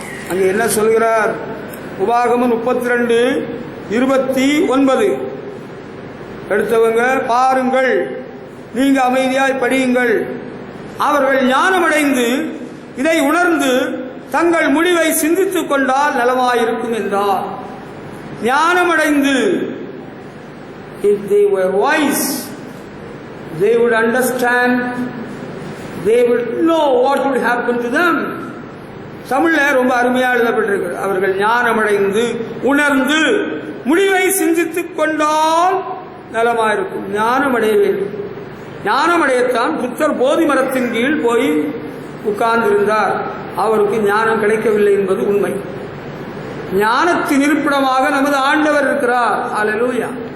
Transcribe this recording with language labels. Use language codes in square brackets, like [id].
[ta] அங்க என்ன சொல்கிறார்? உபாகமம் 32:29. எடுத்தவங்க பாருங்கள், நீங்க அமைதியாய் படியுங்கள். அவர்கள் ஞானமடைந்து இதை உணர்ந்து தங்கள் முடிவை சிந்தித்துக் கொண்டால் நலமாயிருக்கும் என்றார். [en] ஞானமடைந்து, if they were wise, they would understand, they would know what would happen to them. [ta] தமிழ்ல ரொம்ப அருமையாக எழுதப்பட்டிருக்கு. அவர்கள் ஞானமடைந்து உணர்ந்து முடிவை சிந்தித்துக் கொண்டால் நலமாயிருக்கும். ஞானமடைய வேண்டும். ஞானமடையத்தான் புத்தர் போதி மரத்தின் கீழ் போய் உட்கார்ந்திருந்தார். அவருக்கு ஞானம் கிடைக்கவில்லை என்பது உண்மை. ஞானத்தின் இருப்பிடமாக நமது ஆண்டவர் இருக்கிறார். ஹல்லேலூயா.